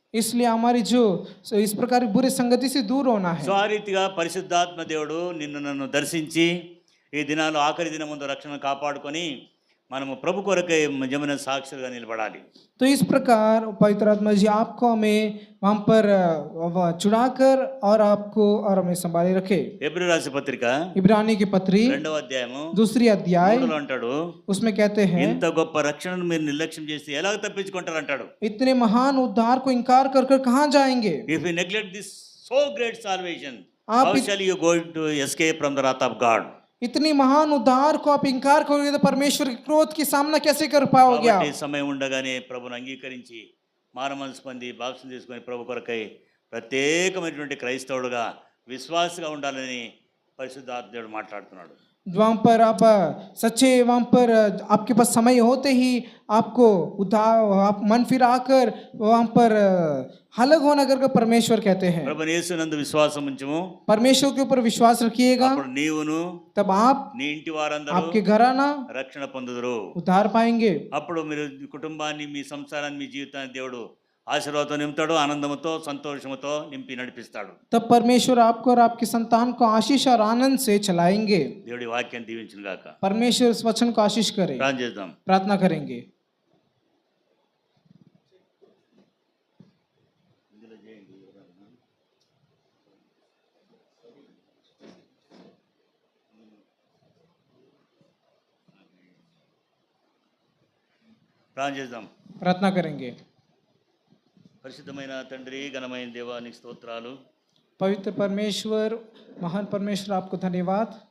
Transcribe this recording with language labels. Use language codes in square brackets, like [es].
[hi] इसलिए हमारी जो इस प्रकार बुरे संगति से दूर होना है। [te] సో ఆ రీతిగా పరిశుద్ధాత్మ దేవుడు నిన్ను నన్ను దర్శించి ఈ దినాలు ఆఖరి దినం ముందు రక్షణ కాపాడుకొని మనము ప్రభు కొరకై నిజమైన సాక్షులుగా నిలబడాలి. [hi] तो इस प्रकार पवित्र आत्मा जी आपको हमें वहां पर चुनाकर और आपको और हमें संभाले रखे। [te] ఎబ్రీ రాసిన పత్రిక [hi] इब्रानी की पत्री [te] 2వ అధ్యాయము [hi] 2 अध्याय [te] అంటాడు, [hi] उसमें कहते हैं, [te] ఇంత గొప్ప రక్షణను మీరు నిర్లక్ష్యం చేస్తే ఎలా తప్పించుకుంటారు అంటాడు. [hi] इतने महान उद्धार को इनकार कर कर कहां जाएंगे? [en] If you neglect this so great salvation, how shall you go to escape from the wrath of God? [hi] इतनी महान उद्धार को आप इनकार करोगे तो परमेश्वर के क्रोध की सामना कैसे कर पाओगे? [te] కాబట్టి సమయం ఉండగానే ప్రభుని అంగీకరించి మారుమనసు పొంది బాప్తిసం తీసుకొని ప్రభు కొరకై ప్రత్యేకమైనటువంటి క్రైస్తవుడుగా విశ్వాసగా ఉండాలని పరిశుద్ధాత్మ దేవుడు మాట్లాడుతున్నాడు. [hi] वहां पर आप सच्चे, वहां पर आपके पास समय होते ही आपको उद्धार, आप मन फिराकर वहां पर अलग होना करके परमेश्वर कहते हैं। [te] ప్రభు యేసునందు విశ్వాసం ఉంచుము, [hi] परमेश्वर के ऊपर विश्वास रखिएगा, [te] అప్పుడు నీవును [hi] तब आप, [te] నీ ఇంటి వారందరూ [hi] आपके घराना [te] రక్షణ పొందుదురు. [hi] उद्धार पाएंगे। [te] అప్పుడు మీరు కుటుంబాన్ని, మీ సంసారాన్ని, మీ జీవితాన్ని దేవుడు ఆశీర్వాదంతో నింపుతాడు, ఆనందంతో సంతోషంతో నింపి నడిపిస్తాడు. [hi] तब परमेश्वर आपको और आपकी संतान को आशीष और आनंद से चलाएंगे। [te] దేవుడి వాక్యాన్ని దీవించును గాక. [hi] परमेश्वर इस वचन को आशीष करे। [te] ప్రార్థన చేద్దాం. [hi] प्रार्थना करेंगे। [te] ప్రార్థన చేద్దాం. [hi] प्रार्थना करेंगे। [te] పరిశుద్ధమైన తండ్రి, ఘనమైన దేవా, నీకు స్తోత్రాలు. [hi] पवित्र परमेश्वर, महान परमेश्वर, आपको धन्यवाद।